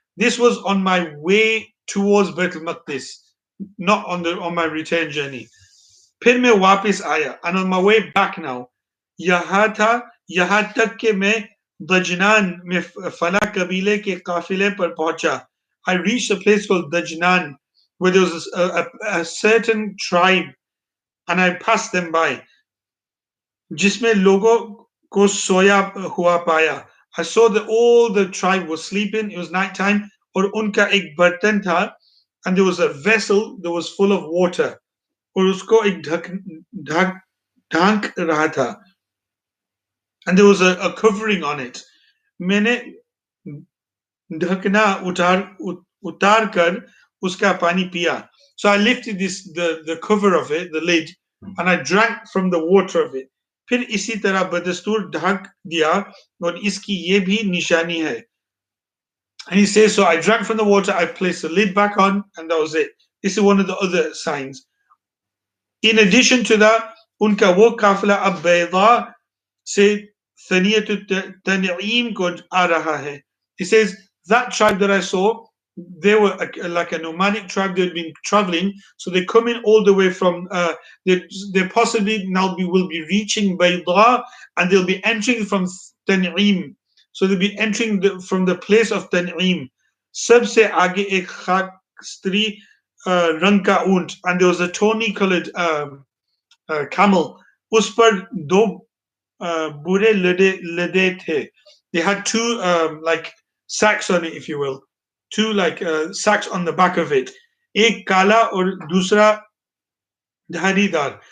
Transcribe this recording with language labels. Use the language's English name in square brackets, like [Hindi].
[English] This was on my way towards Baitul Maqdis, not on my return journey. [Hindi] फिर मैं वापस आया, [English] and on my way back now, [Hindi] यहाँ तक कि मैं दजनान में फला कबीले के काफिले पर पहुंचा. [English] I reached a place called Dajnan, where there was a certain tribe, and I passed them by, [Hindi] जिसमें लोगों को सोया हुआ पाया. [English] I saw that all the tribe was sleeping. It was night time. [Hindi] और उनका एक बर्तन था, [English] and there was a vessel that was full of water. [Hindi] और उसको एक ढक रहा था, [English] and there was a covering on it. [Hindi] मैंने ढकना उतार कर उसका पानी पिया. [English] So I lifted the cover of it, the lid, and I drank from the water of it. [Hindi] फिर इसी तरह बदस्तूर ढक दिया, और इसकी ये भी निशानी है. [English] And he says, so I drank from the water, I placed the lid back on, and that was it. This is one of the other signs. In addition to that, [Hindi] उनका वो काफिला अब बैदा से सनियत तनईम को आ रहा है. [English] He says, that tribe that I saw, they were like a nomadic tribe. They'd been traveling, so they come in all the way from. They possibly now will be reaching Bayda, and they'll be entering from Tan'im. So they'll be entering from the place of Tan'im. [Hindi] सबसे आगे एक खाकस्त्री रंग का ऊंट, [English] and there was a tawny-colored camel. [Hindi] उस पर दो बुरे लदे थे. [English] They had two like sacks on it, if you will, two like sacks on the back of it. [Hindi] एक काला और दूसरा धारीदार.